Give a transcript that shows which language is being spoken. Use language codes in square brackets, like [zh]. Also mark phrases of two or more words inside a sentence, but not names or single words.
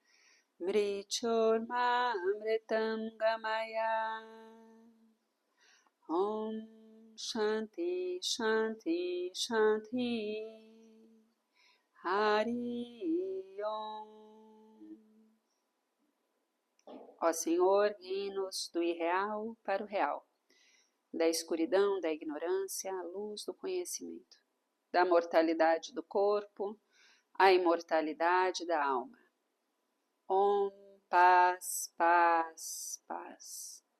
[sa] मृत्योर् मा अमृतं गमय, ॐ शान्ति शान्ति शान्ति. हरि ॐ. [pt] Ó Senhor, guie-nos do irreal para o real, da escuridão, da ignorância, à luz do conhecimento, da mortalidade do corpo, à imortalidade da alma. Om, paz, paz, paz.